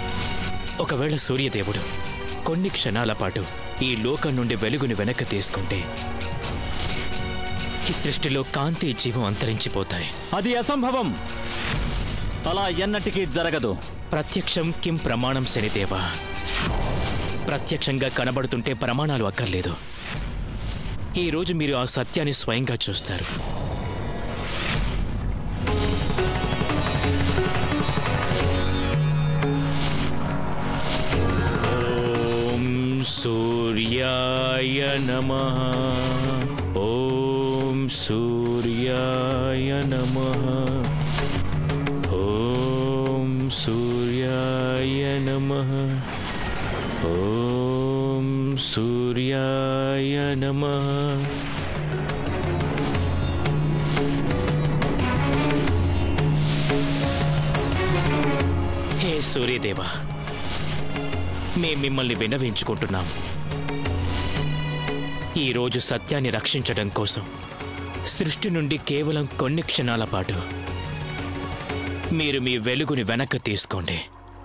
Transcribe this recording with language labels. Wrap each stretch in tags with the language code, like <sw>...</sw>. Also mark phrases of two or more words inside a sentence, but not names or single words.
<te>ఒకవేళ సూర్యదేవుడు కొన్ని క్షణాల పాటు ఈ లోకం నుండి వెలుగుని వెనక్కి తీసుకుంటే ఈ సృష్టిలో కాంతి జీవం అంతరించిపోతాయి. అది అసంభవం. అలా ఎన్నటికీ జరగదు.</te> <sa>ప్రత్యక్షం కిం ప్రమాణం శనిదేవా.</sa> <te>ప్రత్యక్షంగా కనబడుతుంటే ప్రమాణాలు అక్కర్లేదు. ఈరోజు మీరు ఆ సత్యాన్ని స్వయంగా చూస్తారు.</te> <sa>सूर्याय नमः. ॐ सूर्याय नमः. ॐ सूर्याय नमः. ॐ सूर्याय नमः. हे सूर्यदेवा,</sa> <te>మేము మిమ్మల్ని విన్నవించుకుంటున్నాం. ఈరోజు సత్యాన్ని రక్షించడం కోసం సృష్టి నుండి కేవలం కొన్ని క్షణాల పాటు మీరు మీ వెలుగుని వెనక్కి తీసుకోండి.</te>